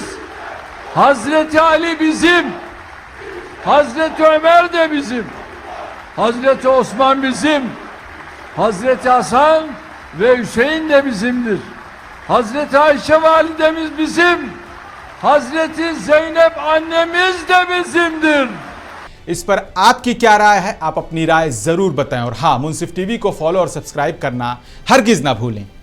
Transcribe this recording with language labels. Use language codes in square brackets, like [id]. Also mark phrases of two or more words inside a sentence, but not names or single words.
[tr] Hazreti Ali bizim, Hazreti Ömer de bizim, Hazreti Osman bizim, Hazreti Hasan ve Hüseyin de bizimdir. Hazreti Ayşe validemiz bizim, Hazreti Zeynep annemiz de bizimdir. [ur] اس پر آپ کی کیا رائے ہے? آپ اپنی رائے ضرور بتائیں اور ہاں، منصف ٹی وی کو فالو اور سبسکرائب کرنا ہرگز نہ بھولیں.